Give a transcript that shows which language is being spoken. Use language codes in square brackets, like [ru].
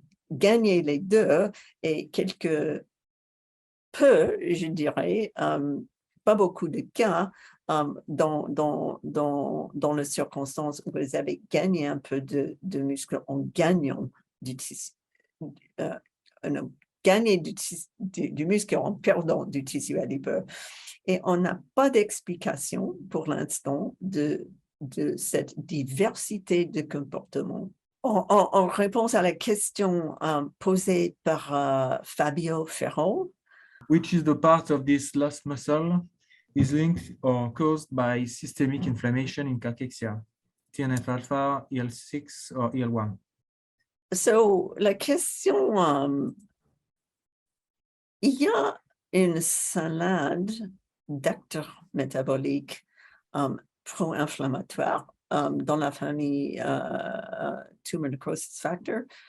[fr] gagner les deux et quelque peu, je dirais, pas beaucoup de cas dans les circonstances où vous avez gagné un peu de muscle en gagnant du tissu, gagner du muscle en perdant du tissu adipeux. Et on n'a pas d'explication pour l'instant de cette diversité de comportements. En réponse à la question posée par Fabio Ferro, [en] Which is the part of this lost muscle is linked or caused by systemic inflammation in cachexia, TNF-alpha, IL-6 or IL-1? [fr] So, la question, il y a une salade d'acteurs métaboliques pro-inflammatoires dans la famille tumor necrosis factor.